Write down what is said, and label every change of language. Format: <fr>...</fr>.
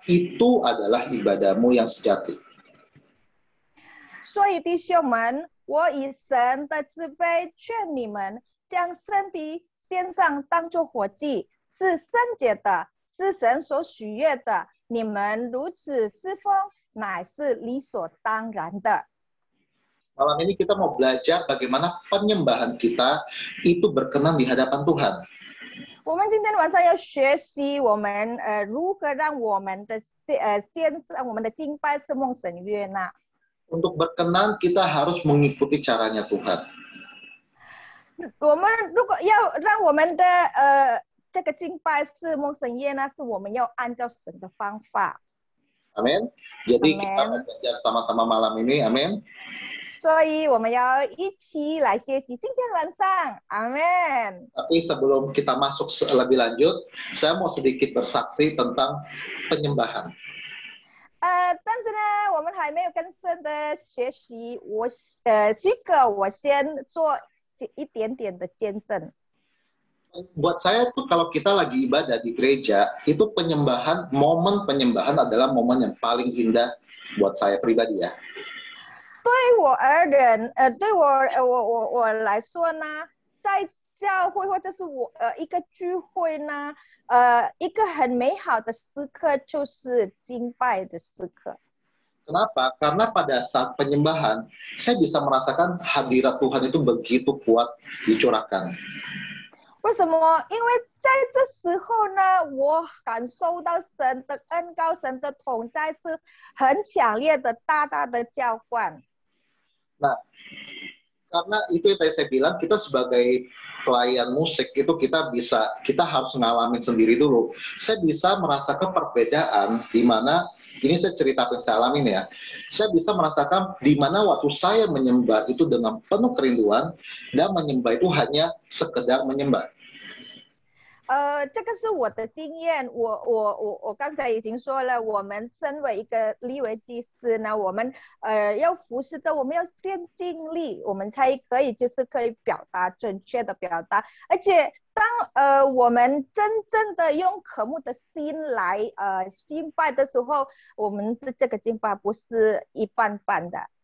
<id>Itu adalah ibadahmu yang sejati.</id> <zh>所以弟兄们，我以神的慈悲劝你们，将身体献上，当作活祭，是圣洁的，是神所喜悦的。你们如此侍奉，乃是理所当然的。</zh> <id>Malam ini kita mau belajar bagaimana penyembahan kita itu berkenan di hadapan Tuhan.</id> <zh>我们今天晚上要学习我们如何让我们的我们的敬拜是蒙神悦纳。</zh> <id>Untuk berkenan kita harus mengikuti caranya Tuhan.</id> <zh>我们如果要让我们的这个敬拜是蒙神悦纳，是我们要按照神的方法。</zh> <id>Amin. Jadi Amen. kita mau belajar sama-sama malam ini. Amin.</id> <zh>所以我们要一起来学习今天晚上，阿门。</zh> <id>Tapi sebelum kita masuk lebih lanjut, saya mau sedikit bersaksi tentang penyembahan.</id> <zh>但是呢，我们还没有更深的学习，我先做一点点的见证。</zh> <id>Buat saya tuh kalau kita lagi ibadah di gereja, itu penyembahan, momen penyembahan adalah momen yang paling indah buat saya pribadi ya.</id> <zh>对我而言，对我来说呢，在教会或者是一个聚会呢，一个很美好的时刻就是敬拜的时刻。</zh> <id>Kenapa? Karena pada saat penyembahan, saya bisa merasakan hadirat Tuhan itu begitu kuat dicurahkan.</id> <zh>为什么？因为在这时候呢，我感受到神的恩膏、神的同在是很强烈的、大大的浇灌。</zh> <id>Nah, karena itu yang tadi saya bilang, kita sebagai pelayan musik itu kita harus ngalamin sendiri dulu. Saya bisa merasakan perbedaan di mana, ini saya cerita apa yang saya alamin ya. Saya bisa merasakan di mana waktu saya menyembah itu dengan penuh kerinduan dan menyembah itu hanya sekedar menyembah.</id> <zh>这个是我的经验，我刚才已经说了，我们身为一个利未祭司呢，我们要服侍的，我们要先尽力，我们才可以表达准确的表达，而且当我们真正的用渴慕的心来敬拜的时候，我们的这个敬拜不是一般般的。</zh>